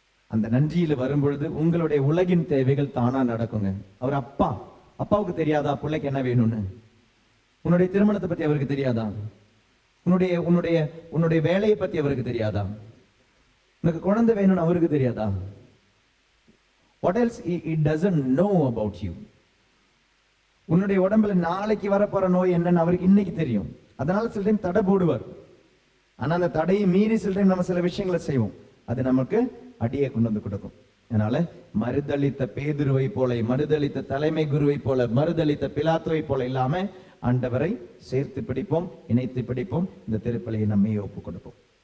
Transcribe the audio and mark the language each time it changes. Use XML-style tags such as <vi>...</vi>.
<ta>அந்த நன்றியில வரும்பொழுது உங்களுடைய உலகின் தேவைகள் தானா நடக்குங்க. அவர் அப்பா, அப்பாவுக்கு தெரியாதா பிள்ளைக்கு என்ன வேணும்னு? உன்னுடைய திருமணத்தை பத்தி அவருக்கு தெரியாதா? உன்னுடைய உன்னுடைய உன்னுடைய வேலையை பத்தி அவருக்கு தெரியாதா? உனக்கு குழந்தை வேணும்னு அவருக்கு தெரியாதா?</ta> <en>What else he doesn't know about you?</en> <ta>உன்னுடைய உடம்புல நாளைக்கு வரப்போற நோய் என்னன்னு அவருக்கு இன்னைக்கு தெரியும். அதனால சில டைம் தடை போடுவார். ஆனா அந்த தடையை மீறி சில டைம் நம்ம சில விஷயங்களை செய்வோம், அது நமக்கு அடியை கொண்டு வந்து கொடுக்கும். அதனால மறுதளித்த பேதுருவை போல, மறுதளித்த தலைமை குருவை போல, மறுதளித்த பிலாத்துவை போல இல்லாம ஆண்டவரை சேர்த்து பிடிப்போம், இணைத்து பிடிப்போம். இந்த திருப்பலியை நம்மையே ஒப்புக் கொடுப்போம்.</ta>